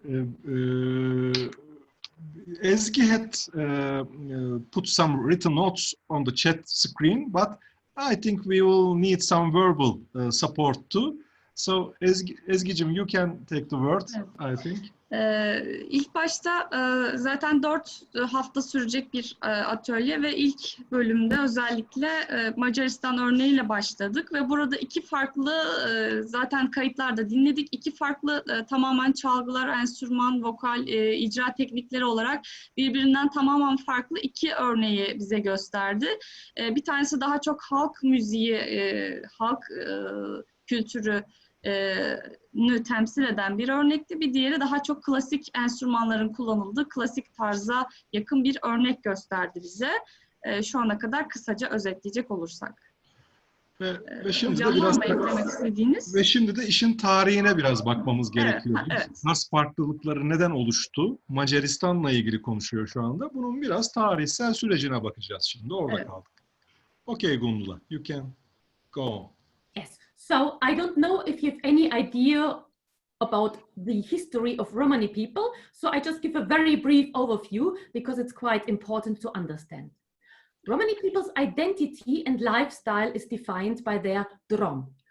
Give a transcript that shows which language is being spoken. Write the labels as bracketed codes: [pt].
[en] Ezgi had put some written notes on the chat screen, but I think we will need some verbal support too. So Ezgi'cim, you can take the word, I think. [tr] İlk başta zaten 4 hafta sürecek bir atölye ve ilk bölümde özellikle Macaristan örneğiyle başladık ve burada iki farklı, zaten kayıtlarda dinledik, iki farklı tamamen çalgılar, enstrüman, vokal, icra teknikleri olarak birbirinden tamamen farklı iki örneği bize gösterdi. Bir tanesi daha çok halk müziği, halk kültürü temsil eden bir örnekti. Bir diğeri daha çok klasik enstrümanların kullanıldığı, klasik tarza yakın bir örnek gösterdi bize. Şu ana kadar kısaca özetleyecek olursak. Ve şimdi de biraz eklemek istediğiniz. Ve şimdi de işin tarihine biraz bakmamız gerekiyor. Evet. Nasıl farklılıkları neden oluştu? Macaristan'la ilgili konuşuyor şu anda. Bunun biraz tarihsel sürecine bakacağız şimdi. Orada kaldık. [en] Okay, Gundula, you can go on. Yes. So I don't know if you have any idea about the history of Romani people. So I just give a very brief overview because it's quite important to understand. Romani people's identity and lifestyle is defined by their drom.